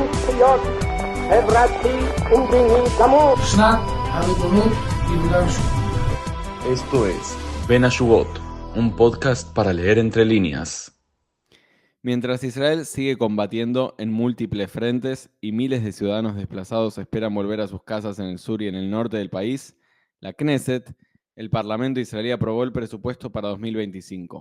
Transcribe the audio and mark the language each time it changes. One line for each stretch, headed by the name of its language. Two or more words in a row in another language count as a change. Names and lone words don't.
Hebrew: להיות חברתי ומדיני גמור. שנת הריבונות ביהודה ושומרון.
Spanish: Esto es Ben Ashugot, un podcast para leer entre líneas. Mientras Israel sigue combatiendo en múltiples frentes y miles de ciudadanos desplazados esperan volver a sus casas en el sur y en el norte del país, la Knesset, el Parlamento israelí, aprobó el presupuesto para 2025.